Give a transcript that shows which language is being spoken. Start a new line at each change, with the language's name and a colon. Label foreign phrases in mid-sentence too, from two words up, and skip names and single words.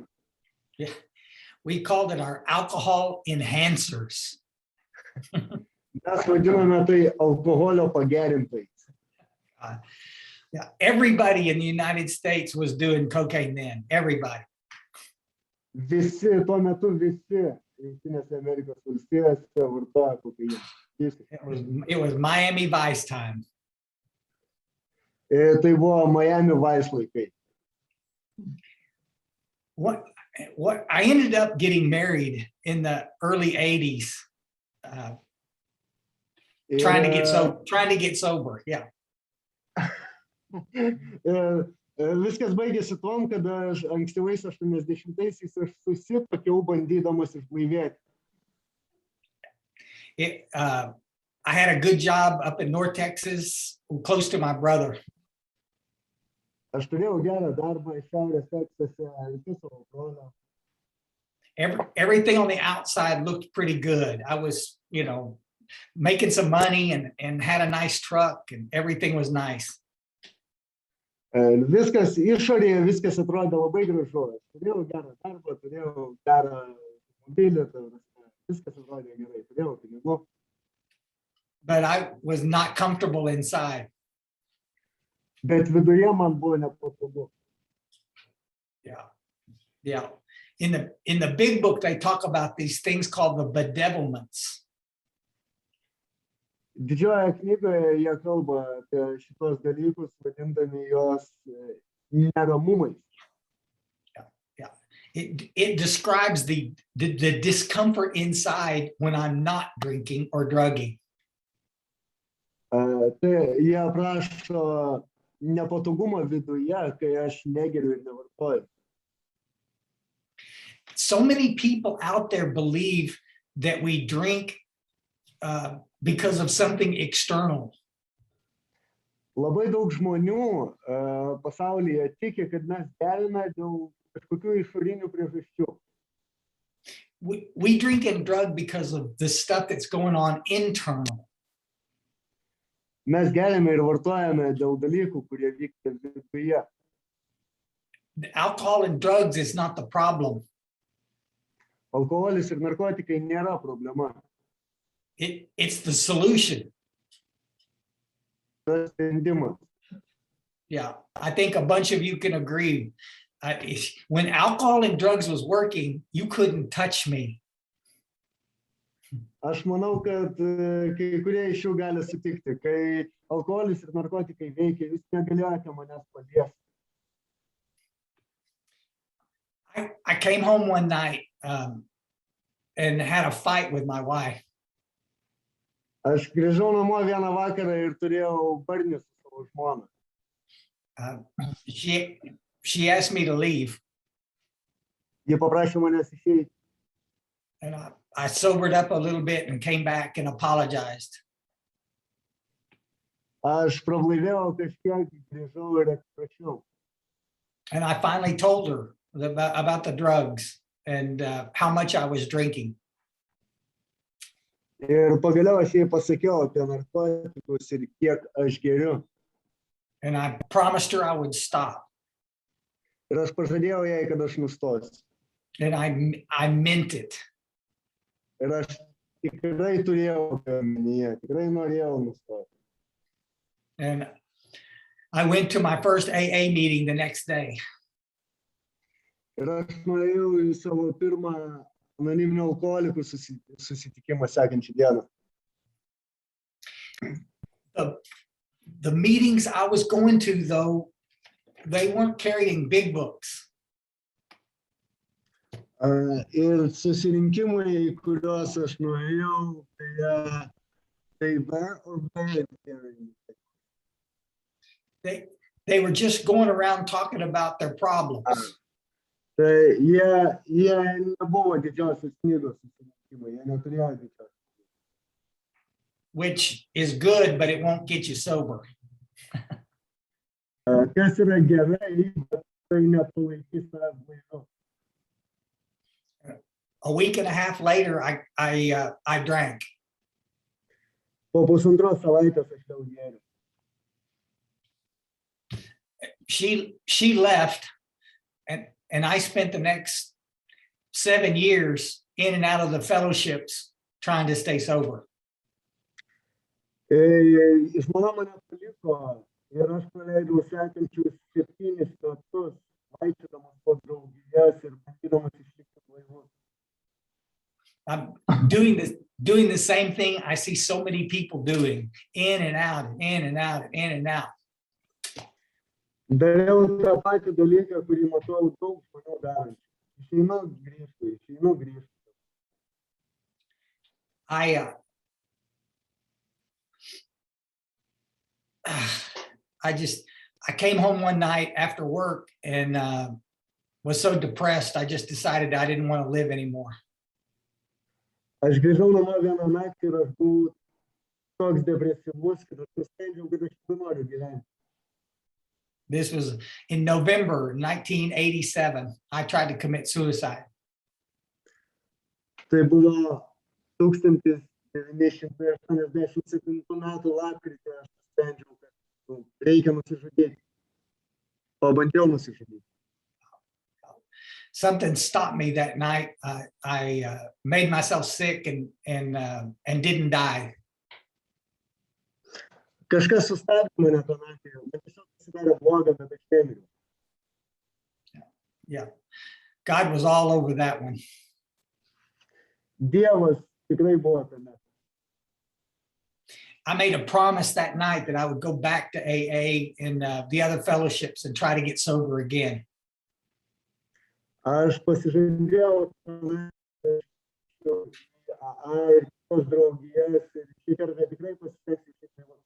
English: Yeah. We called it our alcohol enhancers.
Lithuanian: Mes vadiname tai alkoholio pagerintais.
English: Yeah, everybody in the United States was doing cocaine then. Everybody.
Lithuanian: Visi, tuo metu visi Jungtinėse Amerikos valstijose vartoja kokainą.
English: It was Miami Vice time.
Lithuanian: Tai buvo Miami Vice laikai.
English: What I ended up getting married in the early 80s, trying to get sober. Yeah.
Lithuanian: Viskas baigėsi tuom, kad aš ankstyvais 80-aisiais aš susituokiau bandydamas išblaivėti.
English: I had a good job up in North Texas, close to my brother.
Lithuanian: Aš turėjau gerą darbą Šiaurės Teksase, arti savo brolio.
English: Everything on the outside looked pretty good. I was, making some money and had a nice truck and everything was nice.
Lithuanian: Viskas išorėje, viskas atrodė labai gražu. Aš turėjau gerą darbą, turėjau gerą mobilį, viskas atrodė gerai, turėjau pinigų.
English: But I was not comfortable inside.
Lithuanian: Bet viduje man buvo nepatogu.
English: Yeah. In the big book, they talk about these things called the bedevilments.
Lithuanian: Didžioje knygoje jie kalba apie šitos dalykus, vadindami juos neramumais.
English: Yeah. It describes the discomfort inside when I'm not drinking or drugging.
Lithuanian: Tai jie aprašo nepatogumą viduje, kai aš negeriu ir nevartoju.
English: So many people out there believe that we drink because of something external.
Lithuanian: Labai daug žmonių pasaulyje tiki, kad mes geriame dėl kažkokių išorinių priežasčių.
English: We drink and drug because of the stuff that's going on internal.
Lithuanian: Mes geriame ir vartojame dėl dalykų, kurie vyksta viduje.
English: Alcohol and drugs is not the problem.
Lithuanian: Alkoholis ir narkotikai nėra problema.
English: It's the solution.
Lithuanian: Tas sprendimas.
English: Yeah, I think a bunch of you can agree. When alcohol and drugs was working, you couldn't touch me.
Lithuanian: Aš manau, kad kai kurie iš jų gali sutikti, kai alkoholis ir narkotikai veikia, jūs negalėjote manęs paliesti.
English: came home one night and had a fight with my wife.
Lithuanian: Aš grįžau namo vieną vakarą ir turėjau barnį su savo žmona.
English: She asked me to leave.
Lithuanian: Ji paprašė manęs išeiti.
English: And I sobered up a little bit and came back and apologized.
Lithuanian: Aš prablaivėjau kažkiek, grįžau ir atsiprašiau.
English: And I finally told her about the drugs and how much I was drinking.
Lithuanian: Ir pagaliau aš jai pasakiau apie narkotikus ir kiek aš geriu.
English: And I promised her I would stop.
Lithuanian: Ir aš pažadėjau jai, kad aš nustosiu.
English: And I meant it.
Lithuanian: Ir aš tikrai turėjau omenyje, tikrai norėjau nustoti.
English: And I went to my first AA meeting the next day.
Lithuanian: Ir aš nuėjau į savo pirmą anoniminių alkoholikų susitikimą sekančią dieną.
English: The meetings I was going to, though, they weren't carrying big books.
Lithuanian: Ir susirinkimai, į kuriuos aš nuėjau,
English: they were or weren't carrying. They were just going around talking about their problems.
Lithuanian: Tai jie nebuvo didžiosios knygos susirinkimai, jie neturėjo didžiosios.
English: Which is good, but it won't get you sober.
Lithuanian: Kas yra gerai, bet tai nepalaikys tavęs blaiviu.
English: A week and a half later, I drank.
Lithuanian: Po pusantros savaitės aš vėl gėriau.
English: She left, and I spent the next 7 years in and out of the fellowships trying to stay sober.
Lithuanian: Žmona mane paliko ir aš praleidau sekančius 7 metus vaikščiodamas po draugijas ir bandydamas išlikti blaivus.
English: I'm doing the same thing I see so many people doing, in and out, in and out, in and out.
Lithuanian: Dariau tą patį dalyką, kurį matau daug žmonių darančių. Išeinu grįžtu.
English: I came home one night after work and was so depressed, I just decided I didn't want to live anymore.
Lithuanian: Aš grįžau namo vieną naktį ir aš buvau toks depresyvus, kad aš nusprendžiau, kad aš nenoriu gyventi.
English: This was in November 1987. I tried to commit suicide.
Lithuanian: Tai buvo 1987 metų lapkritį aš nusprendžiau, kad reikia nusižudyti. Pabandžiau nusižudyti.
English: Something stopped me that night. I made myself sick and didn't die.
Lithuanian: Kažkas sustabdė mane tą naktį. Man tiesiog pasidarė bloga, bet aš nemiriau.
English: Yeah, God was all over that one.
Lithuanian: Dievas tikrai buvo tame.
English: I made a promise that night that I would go back to AA and the other fellowships and try to get sober again.
Lithuanian: Aš pasižadėjau tos draugijas ir šį kartą tikrai pasistengsiu išlikti.